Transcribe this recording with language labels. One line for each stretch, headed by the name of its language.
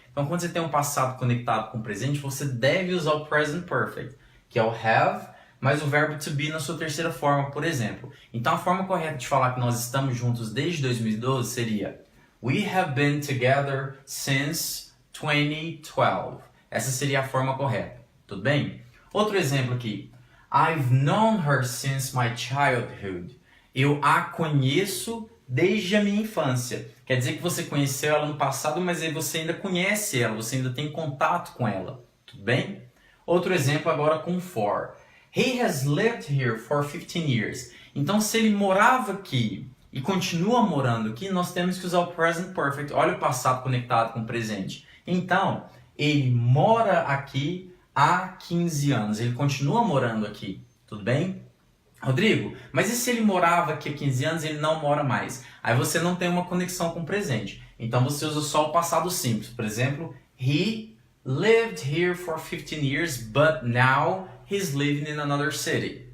Portuguese: Então quando você tem um passado conectado com o presente, você deve usar o present perfect, que é o have, mais o verbo to be na sua terceira forma, por exemplo. Então a forma correta de falar que nós estamos juntos desde 2012 seria
English: We have been together since 2012.
Portuguese: Essa seria a forma correta, tudo bem? Outro exemplo aqui.
English: I've known her since my childhood.
Portuguese: Eu a conheço desde a minha infância. Quer dizer que você conheceu ela no passado, mas aí você ainda conhece ela, você ainda tem contato com ela, tudo bem? Outro exemplo agora com for.
English: He has lived here for 15 years.
Portuguese: Então, se ele morava aqui e continua morando aqui, nós temos que usar o present perfect. Olha o passado conectado com o presente. Então, ele mora aqui há 15 anos. Ele continua morando aqui. Tudo bem? Rodrigo, mas e se ele morava aqui há 15 anos e ele não mora mais? Aí você não tem uma conexão com o presente. Então, você usa só o passado simples. Por exemplo,
English: he lived here for 15 years, but now he's living in another city.